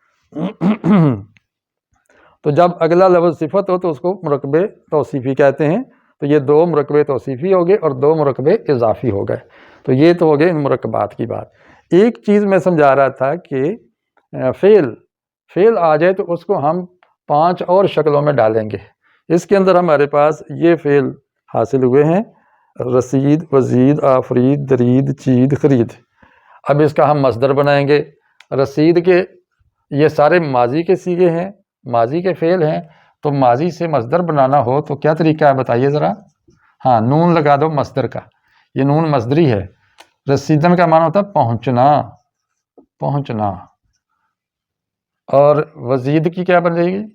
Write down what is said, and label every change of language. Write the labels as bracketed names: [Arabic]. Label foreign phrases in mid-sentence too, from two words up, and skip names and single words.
[Urdu] تو جب اگلا لفظ صفت ہو تو اس کو مرکب توصیفی کہتے ہیں، تو یہ دو مرکب توصیفی ہو گئے اور دو مرکب اضافی ہو گئے، تو یہ تو ہو گئے ان مرکبات کی بات۔ ایک چیز میں سمجھا رہا تھا کہ فعل آ جائے تو اس کو ہم 5 اور شکلوں میں ڈالیں گے۔ اس کے اندر ہمارے پاس یہ فعل حاصل ہوئے ہیں، [Persian] رسید، وزید، آفرید، درید، چید، خرید۔ [Urdu] اب اس کا ہم مصدر بنائیں گے۔ رسید کے یہ سارے ماضی کے صیغے ہیں، ماضی کے فعل ہیں، تو ماضی سے مصدر بنانا ہو تو کیا طریقہ ہے بتائیے ذرا؟ ہاں، نون لگا دو مصدر کا، یہ نون مصدری ہے۔ رسیدن کا معنی ہوتا ہے پہنچنا، پہنچنا، اور وزید کی کیا بن جائے گی؟